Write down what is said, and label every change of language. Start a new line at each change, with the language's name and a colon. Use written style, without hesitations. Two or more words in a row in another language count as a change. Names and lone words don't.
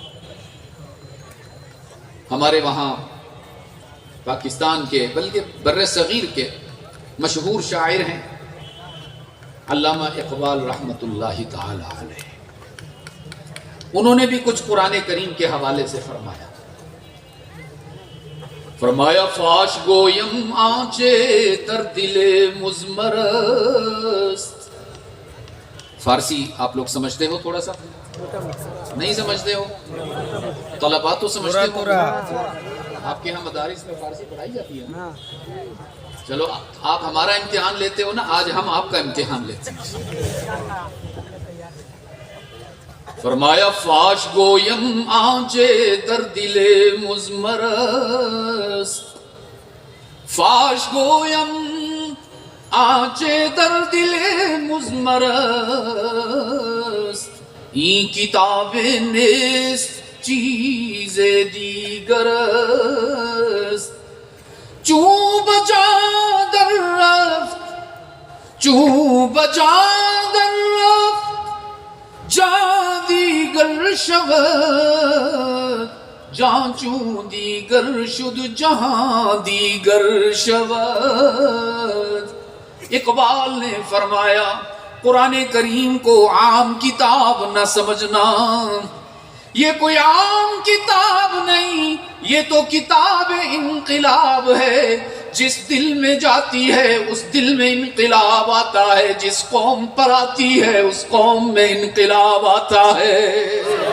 Urdu: ہمارے وہاں پاکستان کے بلکہ بر صغیر کے مشہور شاعر ہیں علامہ اقبال
Arabic: رحمۃ اللہ تعالی علیہ،
Urdu: انہوں نے بھی کچھ قرآن کریم کے حوالے سے فرمایا
Persian: فاش گویم آنچے در دل مزمرست۔
Urdu: فارسی آپ لوگ سمجھتے ہو؟ تھوڑا سا نہیں سمجھتے ہو؟ طلباء تو سمجھتے ہو؟ آپ کے یہاں مدارس میں فارسی پڑھائی جاتی ہے نا؟ چلو آپ ہمارا امتحان لیتے ہو نا، آج ہم آپ کا امتحان لیتے ہیں۔
Persian: فرمایا فاش گویم آنچے در دل مزمرست، فاش گویم آنچے در دل مزمرست، این کتاب نیست چیز دیگر است، چون بجا در رفت، چون بجا در رفت جان دیگر شود، جان چون دیگر شد جہاں دیگر شود۔
Urdu: اقبال نے فرمایا قرآن کریم کو عام کتاب نہ سمجھنا، یہ کوئی عام کتاب نہیں، یہ تو کتاب انقلاب ہے۔ جس دل میں جاتی ہے اس دل میں انقلاب آتا ہے، جس قوم پر آتی ہے اس قوم میں انقلاب آتا ہے۔